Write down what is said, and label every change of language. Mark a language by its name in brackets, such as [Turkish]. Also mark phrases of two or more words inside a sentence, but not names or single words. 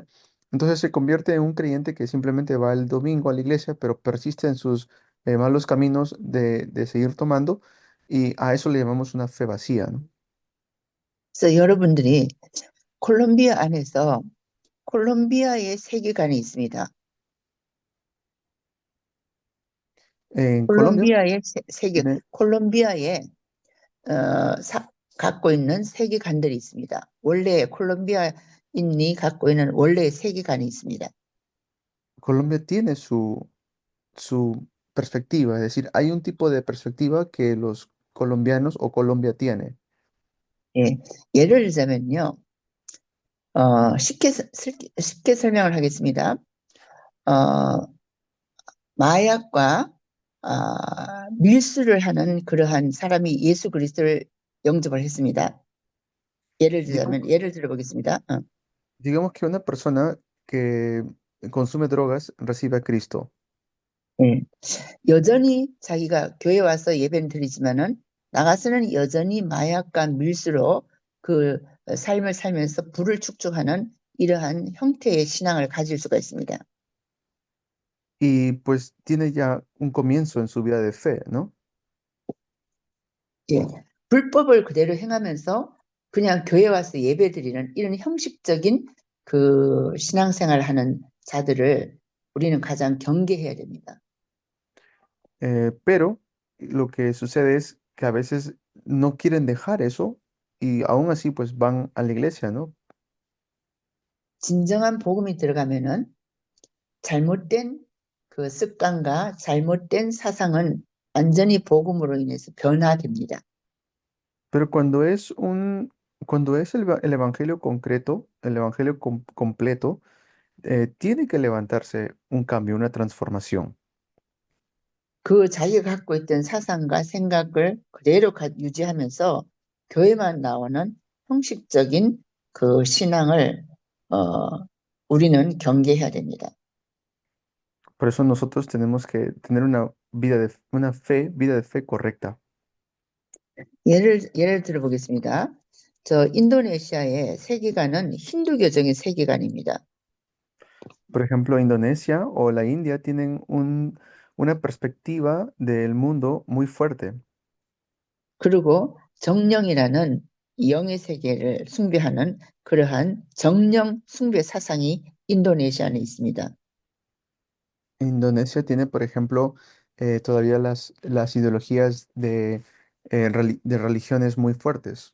[Spanish] Entonces se convierte en un creyente que simplemente va el domingo a la iglesia, pero persiste en sus malos caminos de seguir tomando y a eso le llamamos una fe vacía, ¿no? [Korean] 그래서 여러분들이 콜롬비아 안에서 콜롬비아의 세계관이 있습니다. [Spanish] En Colombia [Korean] 콜롬비아의 [Spanish] tiene, [Korean] 콜롬비아의 갖고 있는 세계관들이 있습니다. 원래 콜롬비아인이 갖고 있는 원래의 세계관이 있습니다. [Spanish] Colombia tiene su perspectiva, es decir, hay un tipo de perspectiva que los colombianos o Colombia tiene. [Korean] 예, 예를 들자면요, 쉽게 설명을 하겠습니다. 어, 마약과 밀수를 하는 그러한 사람이 예수 그리스도를 영접을 했습니다. [Spanish] Digamos, [Korean] 예를 들어보겠습니다. [Spanish] digamos que una persona que consume drogas recibe a Cristo. [Korean] 예. 여전히 자기가 교회 와서 예배는 드리지만은 나가서는 여전히 마약과 밀수로 그 삶을 살면서 부를 축적하는 이러한 형태의 신앙을 가질 수가 있습니다. [Spanish] Y pues tiene ya un comienzo en su vida de fe, ¿no? [Korean] 예. 불법을 그대로 행하면서 그냥 교회 와서 예배 드리는 이런 형식적인 그 신앙생활 하는 자들을 우리는 가장 경계해야 됩니다. [Spanish] Pero lo que sucede es que a veces no quieren dejar eso y aún así pues van a la iglesia, ¿no? [Korean] 진정한 복음이 들어가면은 잘못된 그 습관과 잘못된 사상은 완전히 복음으로 인해서 변화됩니다. [Spanish] Pero cuando es un Cuando es el evangelio concreto, el evangelio completo, tiene que levantarse un cambio, una transformación. [Korean] 그 자기가 갖고 있던 사상과 생각을 그대로 유지하면서 교회만 나오는 형식적인 그 신앙을 어, 우리는 경계해야 됩니다. [Spanish] Por eso nosotros tenemos que tener vida de fe correcta. [Korean] 예를 들어보겠습니다. 저 인도네시아의 세계관은 힌두교적인 세계관입니다. [Spanish] Por ejemplo, Indonesia o la India tienen una perspectiva del mundo muy fuerte. [Korean] 그리고 정령이라는 영의 세계를 숭배하는 그러한 정령 숭배 사상이 인도네시아에 있습니다. [Spanish] Indonesia tiene, por ejemplo, todavía las ideologías de religiones muy fuertes.